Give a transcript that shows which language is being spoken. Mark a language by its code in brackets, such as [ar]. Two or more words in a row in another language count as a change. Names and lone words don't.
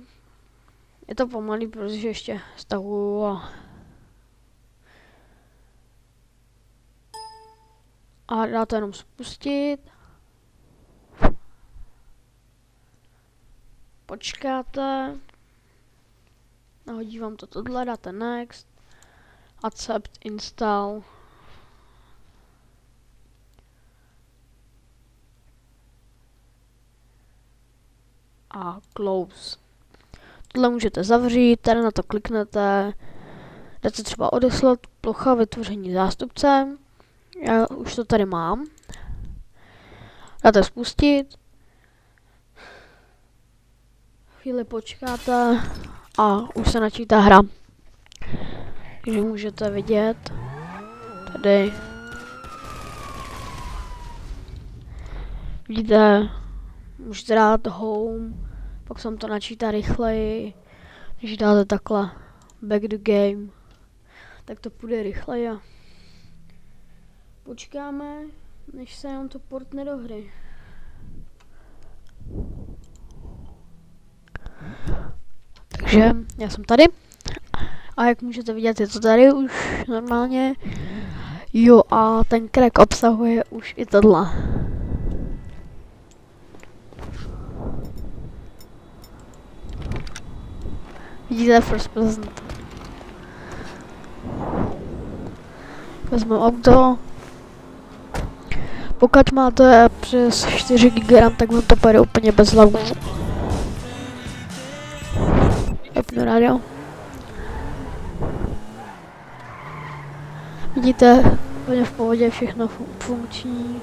[cs] Je to pomalý, protože ještě stahuju a dáte jenom spustit. Počkáte. Nahodí vám to tohle, dáte next. [en] Accept, install. A close. [cs] Tohle můžete zavřít, tady na to kliknete, dáte třeba odeslat, plocha vytvoření zástupce, já už to tady mám, dáte spustit, chvíli počkáte a už se načítá hra, takže můžete vidět, tady, vidíte, můžete dát home, pak se vám to načítá rychleji, když dáte takhle [en] back the game, [cs] tak to půjde rychleji a počkáme, než se nám to portne do hry. Takže já jsem tady a jak můžete vidět, je to tady už normálně. Jo, a ten crack obsahuje už i tohle. Vidíte [en] first person. [cs] Vezmeme auto. Pokud máte přes 4 GB, tak vám to půjde úplně bez lagů. Vypnu rádio. Vidíte, úplně v pohodě, všechno funkční.